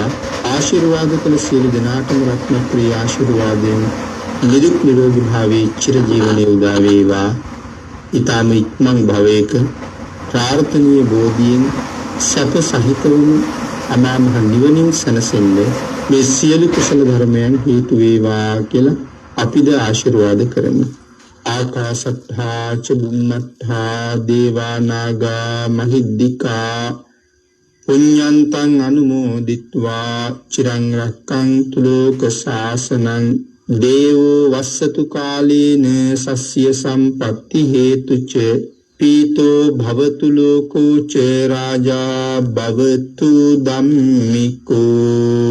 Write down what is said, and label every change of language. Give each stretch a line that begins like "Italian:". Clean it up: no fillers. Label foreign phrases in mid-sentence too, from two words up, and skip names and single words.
Sinhala: ආශිර්වාද කළ සියලු දෙනාටම රත්නප්‍රිය ආශිර්වාදයෙන් නිදුක් නිරෝගී භාවයේ චිරජීවනයේ උදා වේවා. ඊ타ම ඉක්මන් භවයක ප්‍රාර්ථනීය බෝධියෙන් සැප සහිතවම අමා මහ නිවනින් සැනසෙන්න මේ සියලු කුසල ධර්මයන් හේතු වේවා කියලා අපිද ආශිර්වාද කරමු.
Pali: ආකාශත්තා ච බුම්මත්තා දේවා නාග මහිද්దికා පුඤ්ඤන්තං අනුමෝදිත්වා චිරං රක්ඛන්තු ලෝක ශාසනං දේවෝ වස්සතු කාලේන සස්්‍ය සම්පත්ති හේතුච පීතෝ භවතු ලෝකෝ ච රාජා භවතු ධම්මිකෝ